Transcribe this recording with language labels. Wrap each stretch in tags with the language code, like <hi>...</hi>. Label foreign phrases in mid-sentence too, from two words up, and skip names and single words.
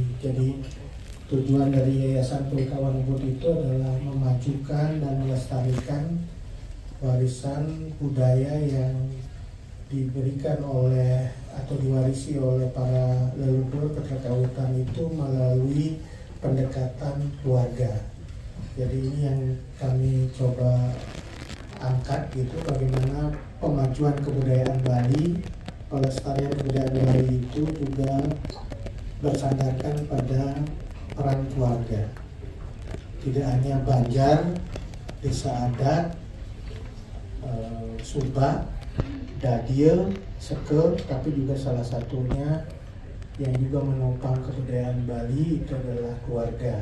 <id>Jadi tujuan dari Yayasan Puri Kauhan Ubud itu adalah memajukan dan melestarikan warisan budaya yang diberikan oleh atau diwarisi oleh para leluhur keterkaitan itu melalui pendekatan keluarga. Jadi ini yang kami coba angkat gitu, bagaimana pemajuan kebudayaan Bali, pelestarian kebudayaan Bali itu juga bersandarkan pada peran keluarga. Tidak hanya Banjar, desa adat, Sumba, Dadil, Sekel, tapi juga salah satunya yang juga menopang kebudayaan Bali itu adalah keluarga.</id>